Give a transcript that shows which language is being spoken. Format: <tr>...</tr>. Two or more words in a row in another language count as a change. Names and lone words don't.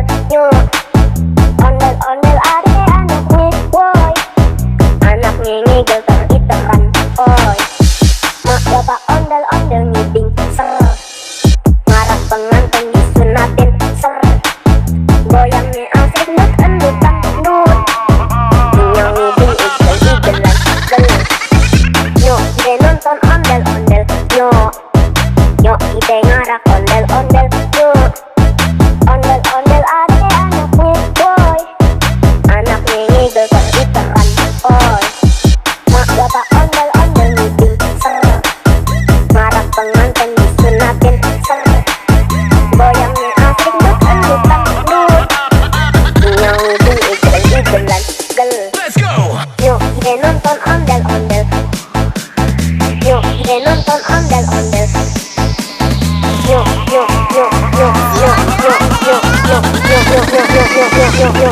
<bew>Yuk ondel-ondel ade anaknya boy. Anaknya ngigel teriteran oi. Mak bapak ondel-ondel ngiding ser. Ngarak pengantin disunatin ser. Goyangnya asik nut endut dangdut. Nyanyi di igel-igelan gel. Yuk ide nonton ondel-ondel. Yuk ide ngarak ondel-ondel. Yuk ondel-ondel ade anaknya boy. Anaknya ngigel teriteran oi. Mak bapak ondel-ondel ngiding ser. Ngarak pengantin disunatin ser. Goyangnya asik nut endut dangdut. Nyanyi di igel-igelan gel.</bew> <en>Let's go.</en> <bew>Yuk ide nonton ondel-ondel. Yuk ide nonton ondel-ondel. Yuk yuk yuk yuk yuk yuk yuk yuk yuk yuk yuk yuk yuk yuk yuk.</bew>